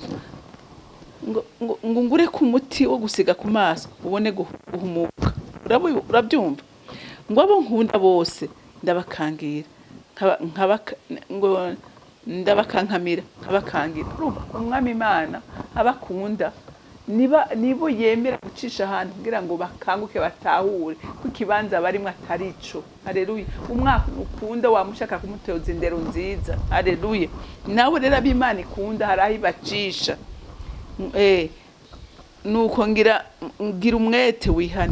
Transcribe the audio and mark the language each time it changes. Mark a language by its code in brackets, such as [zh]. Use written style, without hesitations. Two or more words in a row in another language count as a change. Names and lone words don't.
[rn] Ngo ngure ku muti wo gusiga ku maso ubone guhumuka. Urabyumva? Ngo abo nkunda bose ndabakangira, ngo ndabakankamira nkabakangira. Umwami Imana abakunda nibo yemera gucisha ahantu kugira ngo bakanguke batahure ko ikibanza barimwe atarico. Haleluya, umwaka ukunda wamushaka kumuteza indero nziza. Haleluya, nawe rero ab'Imana ikunda haraho ibacisha. Nuko ngira umwete wihane.